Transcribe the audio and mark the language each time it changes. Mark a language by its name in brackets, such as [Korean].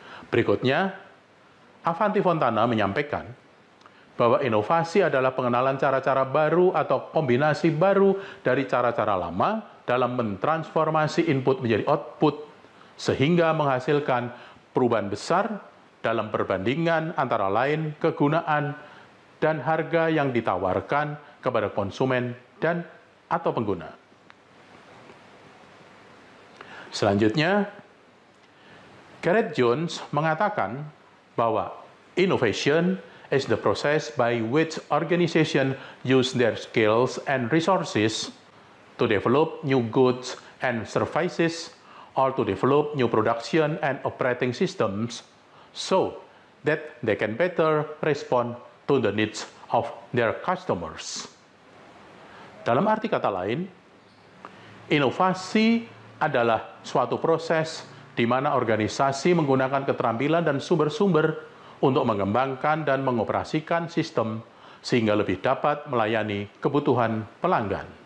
[Indonesian] Berikutnya, Avanti Fontana menyampaikan bahwa inovasi adalah pengenalan cara-cara baru atau kombinasi baru dari cara-cara lama dalam mentransformasi input menjadi output, sehingga menghasilkan perubahan besar dalam perbandingan antara lain kegunaan dan harga yang ditawarkan kepada konsumen dan atau pengguna. Selanjutnya, Gareth Jones mengatakan bahwa [English] innovation is the process by which organizations use their skills and resources to develop new goods and services or to develop new production and operating systems so that they can better respond to the needs of their customers. [Indonesian] Dalam arti kata lain, inovasi adalah suatu proses di mana organisasi menggunakan keterampilan dan sumber-sumber untuk mengembangkan dan mengoperasikan sistem sehingga lebih dapat melayani kebutuhan pelanggan.